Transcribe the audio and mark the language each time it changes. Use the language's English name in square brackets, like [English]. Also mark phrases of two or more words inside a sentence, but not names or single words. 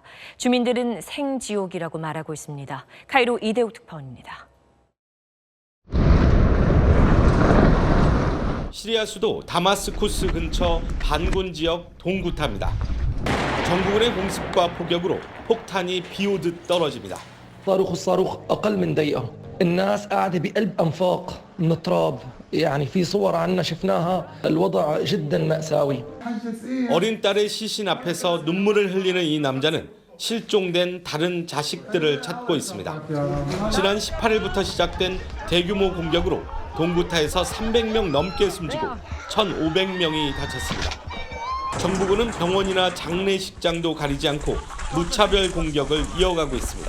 [Korean] 주민들은 생지옥이라고 말하고 있습니다. 카이로 이대욱 특파원입니다. 시리아 수도 다마스쿠스 근처 반군 지역 동구타입니다. 정부군의 공습과 폭격으로 폭탄이 비오듯 떨어집니다. [Arabic] الصاروخ أقل من دقيقة الناس قاعدة بقلب أنفاق من التراب يعني في صور عنا شفناها الوضع جدا مأساوي. [Korean] 어린 딸의 시신 앞에서 눈물을 흘리는 이 남자는 실종된 다른 자식들을 찾고 있습니다. 지난 18일부터 시작된 대규모 공격으로 동구타에서 300명 넘게 숨지고 1,500명이 다쳤습니다. 정부군은 병원이나 장례식장도 가리지 않고 무차별 공격을 이어가고 있습니다.